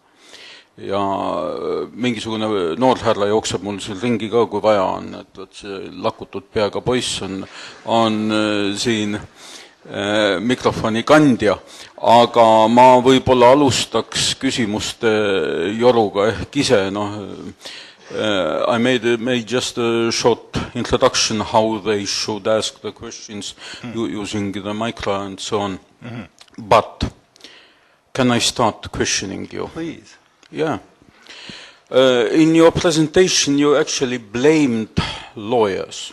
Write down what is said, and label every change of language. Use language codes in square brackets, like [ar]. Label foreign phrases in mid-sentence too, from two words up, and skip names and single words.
[et] Ja mingisugune noorhärra jookseb mul siin ringi ka, kui vaja on, et see lakutud peaga poiss on siin mikrofoni kandja, aga ma võib-olla alustaks küsimuste joruga ehk ise, [en] I made just a short introduction how they should ask the questions using the micro and so on. But can I start questioning you? Please. Yeah. In your presentation, you actually blamed lawyers.